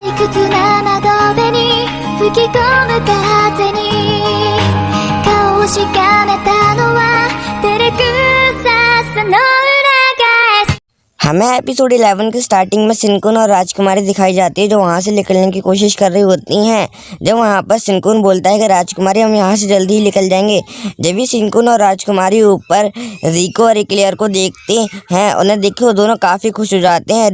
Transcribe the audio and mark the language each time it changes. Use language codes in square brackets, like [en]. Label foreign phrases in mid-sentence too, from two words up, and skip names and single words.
[ja] 屈な窓辺に吹き込む風に顔をしかめたのは照れくささの裏返し。 [hi] हमें एपिसोड 11 के स्टार्टिंग में सिनकुन और राजकुमारी दिखाई जाती है जो वहाँ से निकलने की कोशिश कर रही होती हैं। जब वहाँ पर सिनकुन बोलता है कि राजकुमारी हम यहाँ से जल्दी ही निकल जाएंगे। जब भी सिनकुन और राजकुमारी ऊपर रिको और एक्लेयर को देखते हैं, उन्हें देख के वो दोनों काफ़ी खुश हो जाते हैं।